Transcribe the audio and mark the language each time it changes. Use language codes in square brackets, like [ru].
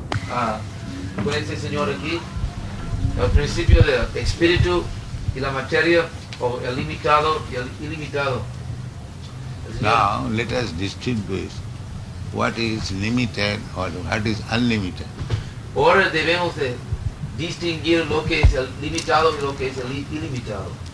[es] Con ese señor aquí, el principio del espíritu y la materia, o el limitado y el ilimitado. El señor- [en] now, let us distinguish what is limited or what is unlimited. [es] Ahora debemos de distinguir lo que es el limitado y lo que es el ilimitado.